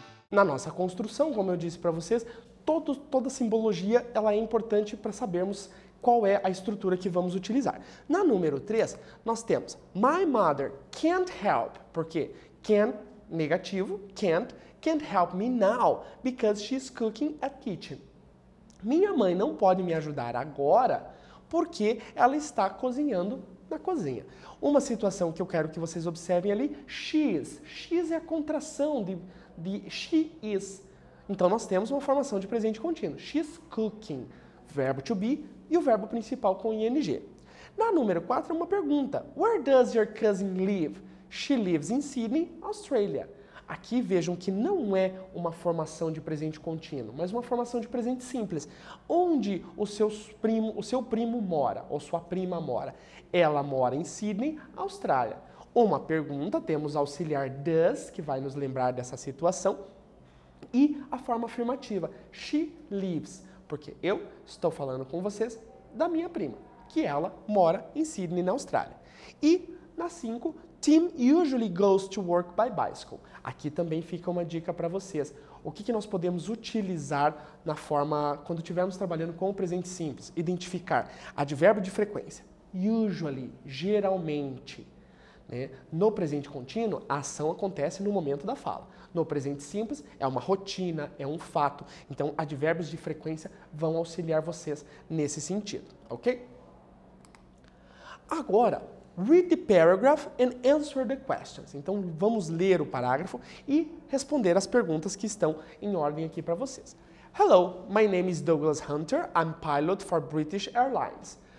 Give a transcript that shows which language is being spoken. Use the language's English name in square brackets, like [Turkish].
[Portuguese] Na nossa construção, como eu disse para vocês, toda simbologia ela é importante para sabermos qual é a estrutura que vamos utilizar. Na número 3, nós temos [English] My mother can't help, [Portuguese] porque [English] can, [Portuguese] negativo, [English] can't help me now because she's cooking at kitchen. [Portuguese] Minha mãe não pode me ajudar agora porque ela está cozinhando na cozinha. Uma situação que eu quero que vocês observem ali, she's. She's é a contração de she is. Então nós temos uma formação de presente contínuo. She's cooking, verbo to be e o verbo principal com ing. Na número 4 é uma pergunta. [English] Where does your cousin live? She lives in Sydney, Australia. [Portuguese] Aqui vejam que não é uma formação de presente contínuo, mas uma formação de presente simples. Onde o seu primo mora, ou sua prima mora? Ela mora em Sydney, Austrália. Uma pergunta, temos auxiliar does, que vai nos lembrar dessa situação, e a forma afirmativa, she lives, porque eu estou falando com vocês da minha prima, que ela mora em Sydney, na Austrália. E na 5, [English] Tim usually goes to work by bicycle. [Portuguese] Aqui também fica uma dica para vocês. O que nós podemos utilizar na forma, quando estivermos trabalhando com o presente simples? Identificar advérbio de frequência. Usually, geralmente. Né? No presente contínuo, a ação acontece no momento da fala. No presente simples, é uma rotina, é um fato. Então, advérbios de frequência vão auxiliar vocês nesse sentido, ok? Agora, [English] Read the paragraph and answer the questions. [Portuguese] Então, vamos ler o parágrafo e responder as perguntas que estão em ordem aqui para vocês. [English] Hello, my name is Douglas Hunter. I'm pilot for British Airlines.